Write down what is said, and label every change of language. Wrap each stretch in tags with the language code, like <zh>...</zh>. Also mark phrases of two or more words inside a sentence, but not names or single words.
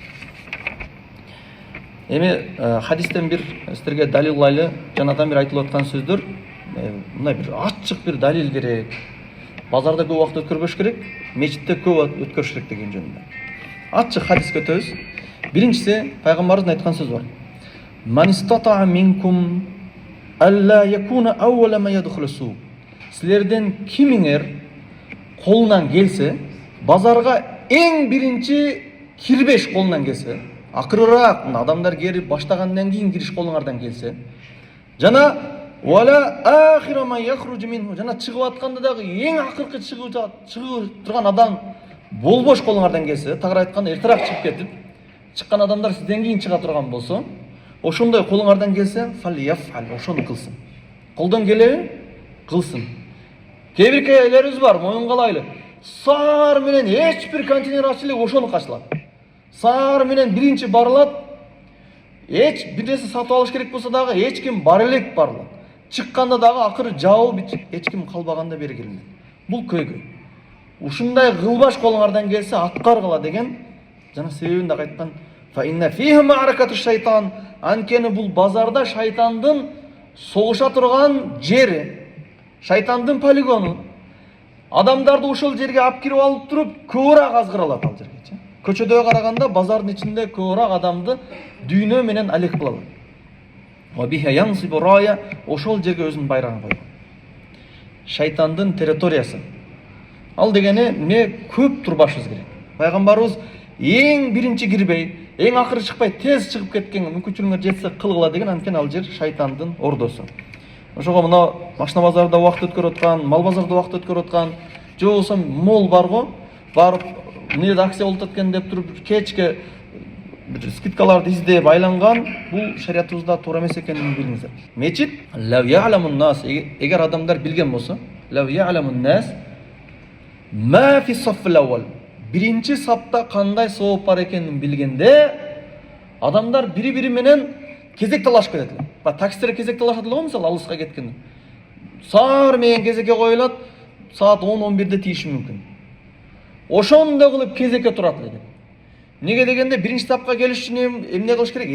<ky>Эми хадистен бир силерге далиллайлы жанадан бир айтылып аткан сөздөр, мындай бир ачык бир далил керек. Базарда көп убакыт өткөрбөш керек, мечитте көп убакыт өткөрүш керек деген жөнүндө. Ачык хадис көтөбүз. Биринчиси пайгамбарыбыз айткан сөз бар.</ky> <ar>من استطاع منكم ألا يكون أول ما يدخل سوق.</ar> <ky>Силерден кимиңер колунан келсе, базарга эң биринчи кирбеш колунан келсе, акырыраак адамдар келип баштагандан кийин кириш колуңардан келсе, жана</ky> <ar>ولا آخر ما يخرج منه,</ar> <ky>жана чыгып атканда дагы эң акыркы чыгып турган адам болбош колуңардан келсе, тагыраак айтканда эртерээк чыгып кетип, чыккан адамдар сизден кийин чыга турган болсо, ошондой колуңардан келсе, фалияфал, ошону кылсын. Колдон келеби? Кылсын. Кээ бир элерибиз бар, моюнгалайлы. Саар менен эч бир контейнер ачылып, ошону качылат. Саар менен биринчи барылат. Эч бир нерсе сатып алыш керек болсо дагы эч ким бар элек барылат. Чыкканда дагы акыры жабылып эч ким калбаганда бери келинет. Бул көйгөй. Ушундай кылбаш колуңардан келсе аткаргыла деген жана себебин да айткан.</ky> <ar>فإن فيه معركة شيطان.</ar> <ky>Анткени бул базарда шайтандын согуша турган жери, шайтандын полигону. Адамдарды ошол жерге алып кирип алып туруп, көбүрөөк азгыралат ал жерге. Көчөдө караганда базардын ичинде көбүрөөк адамды дүйнө менен алек кылалат.</ky> <ar>وبها ينصب راية,</ar> <ky>ошол жерге өзүнүн байрагын койгон. Шайтандын территориясы. Ал дегени эмне көп турбашыбыз керек. Пайгамбарыбыз эң биринчи кирбей, эң акыры чыкпай тез чыгып кеткен мүмкүнчүлүгүңөр жетсе кылгыла деген, анткени ал жер шайтандын ордосу. Ошого мына машина базарда убакыт өткөрүп аткан, мал базарда убакыт өткөрүп аткан, же болбосо мол барго, барып эмне акция болуп аткан деп туруп кечке скидкаларды издеп айланган, бул шариятыбызда туура эмес экенин билиңиздер. Мечит</ky> <ar>لو يعلمون ناس,</ar> <ky>эгер адамдар билген болсо,</ky> <ar>لو يعلمون ناس ما في الصف الأول,</ar> <ky>биринчи сапта кандай сооп бар экенин билгенде, адамдар бири-бири менен кезек талашып кетет. Ба таксилер кезек талашат эле го, мисалы алыска кеткенде. Саар менен кезекке коюлат, саат 10-11-де тийиши мүмкүн. Ошондой кылып кезекке турат эле. Неге дегенде биринчи сапка келиш үчүн эмне кылыш керек?</ky>